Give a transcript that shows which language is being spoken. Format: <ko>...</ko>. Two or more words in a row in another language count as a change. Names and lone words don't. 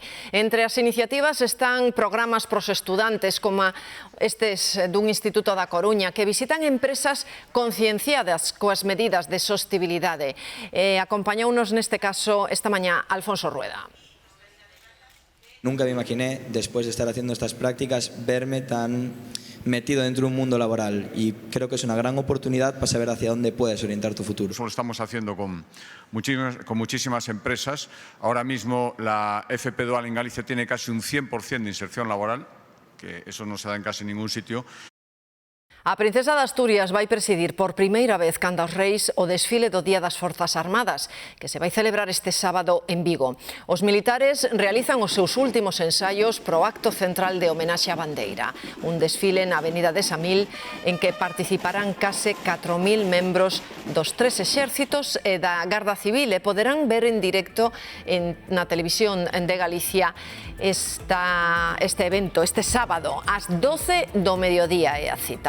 <gl>Entre as iniciativas están programas pros estudantes como estes dun Instituto da Coruña que visitan empresas concienciadas coas medidas de sostibilidade. Acompañounos neste caso esta mañá Alfonso Rueda.</gl> <es>Nunca me imaginé, después de estar haciendo estas prácticas, verme tan metido dentro de un mundo laboral, y creo que es una gran oportunidad para saber hacia dónde puedes orientar tu futuro. Eso lo estamos haciendo con muchísimas empresas. Ahora mismo la FP Dual en Galicia tiene casi un 100% de inserción laboral, que eso no se da en casi ningún sitio.</es> <gl>A Princesa de Asturias vai presidir por primeira vez canda os reis o desfile do Día das Forzas Armadas, que se vai celebrar este sábado en Vigo. Os militares realizan os seus últimos ensaios pro acto central de homenaxe á bandeira, un desfile na Avenida de Samil en que participarán case 4.000 membros dos tres exércitos e da Garda Civil e poderán ver en directo na televisión de Galicia este evento, este sábado, ás 12 do mediodía é a cita.</gl>